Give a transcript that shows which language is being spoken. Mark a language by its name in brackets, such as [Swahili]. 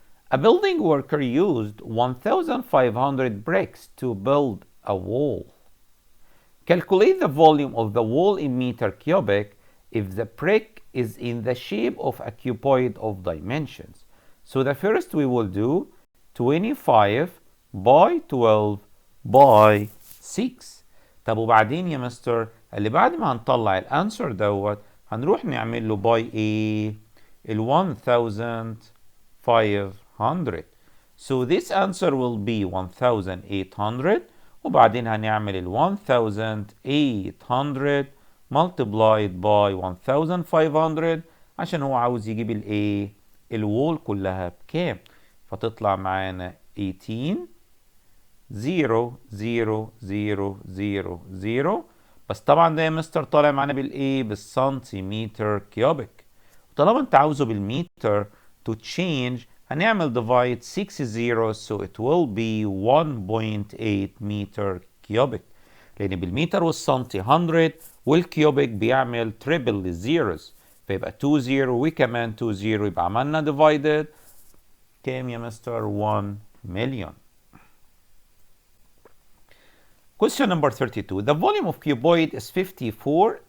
[English] A building worker used 1,500 bricks to build a wall. Calculate the volume of the wall in meter cubic if the brick is in the shape of a cuboid of dimensions. So the first we will do 25 by 12 by 6. [Arabic] طب وبعدين يا مستر اللي بعد ما هنطلع الانسر دوت هنروح نعمل له باي ايه؟ ال 1500. [English] So this answer will be 1800 [Arabic] وبعدين هنعمل ال 1800 [English] multiplied by 1500 [Arabic] عشان هو عاوز يجيب الايه؟ الوول كلها بكام؟ فتطلع معانا 18 0 0 0 0 0. بس طبعا ده يا مستر طالع معانا بالايه؟ بالسنتيمتر كيوبيك. طالما انت عاوزه بالمتر [English] to change هنعمل divide 6 zeros so it will be 1.8 meter cubic. [Arabic] لان بالمتر والسنتي 100 والكيوبيك بيعمل تريبل للزيروز فيبقى 2 0 وكمان 2 0 يبقى عملنا divided كام يا مستر؟ 1 million. [English] Question number 32. The volume of cuboid is 54.